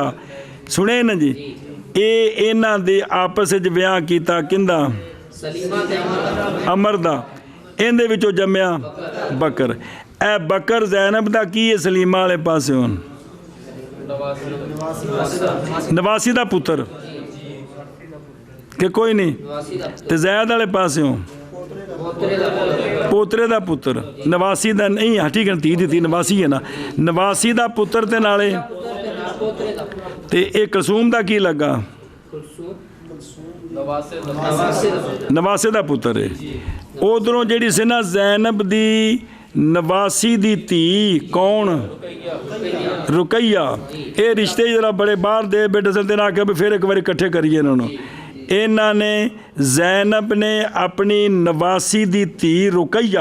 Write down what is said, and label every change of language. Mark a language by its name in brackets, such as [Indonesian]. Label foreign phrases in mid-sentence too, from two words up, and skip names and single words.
[Punjabi] ਸੁਣੇ ਨਾ ਜੀ, ਏ ਇਨ੍ਹਾਂ ਦੇ ਆਪਸ ਵਿਚ ਵਿਆਹ ਕੀਤਾ ਕਿੰਦਾ, ਅਮਰ ਦਾ, ਇਹਦੇ ਵਿਚੋਂ ਜੰਮਿਆ ਬਕਰ, ਏ ਬਕਰ ਜ਼ੈਨਬ ਦਾ ਕੀ ਹੈ ਸਲੀਮਾ ਵਾਲੇ ਪਾਸੋਂ, ਨਵਾਸੀ ਦਾ ਪੁੱਤਰ ਕਿ ਕੋਈ ਨਹੀਂ, ਤੇ ਜ਼ੈਦ ਵਾਲੇ ਪਾਸੋਂ ਪੋਤਰੇ ਦਾ ਪੁੱਤਰ ਪੋਤਰੇ ਦਾ ਪੁੱਤਰ, ਨਵਾਸੀ ਦਾ ਨਹੀਂ, ਹਾਂ ਠੀਕ ਹੈ, ਧੀ ਦਿੱਤੀ, ਨਵਾਸੀ ਹੈ ਨਾ, ਨਵਾਸੀ ਦਾ ਪੁੱਤਰ ਤੇ ਨਾਲੇ ਪੁੱਤਰ ਤੇ ਨਾ ਪੋਤਰੇ ਦਾ ਪੁੱਤਰ ਤੇ ਇਹ ਕਲਸੂਮ ਦਾ ਕੀ ਲੱਗਾ? कुलसूम नवासे ਨਵਾਸੇ ਦਾ ਪੁੱਤਰ ਨਵਾਸੇ ਦਾ ਪੁੱਤਰ ਹੈ। ਉਧਰੋਂ ਜਿਹੜੀ ਸੀ ਨਾ ਜ਼ੈਨਬ ਦੀ ਨਵਾਸੀ ਦੀ ਧੀ ਕੌਣ? ਰੁਕਈਆ। ਇਹ ਰਿਸ਼ਤੇ ਜਿਹੜਾ ਬੜੇ ਬਾਹਰ ਦੇ ਬੇਟੇ ਸਨ ਤੇ ਨਾ ਕਿ ਵੀ ਫਿਰ ਇੱਕ ਵਾਰੀ ਇਕੱਠੇ ਕਰੀਏ ਇਹਨਾਂ ਨੂੰ। ਇਹਨਾਂ ਨੇ ਜ਼ੈਨਬ ਨੇ ਆਪਣੀ ਨਵਾਸੀ ਦੀ ਧੀ ਰੁਕਈਆ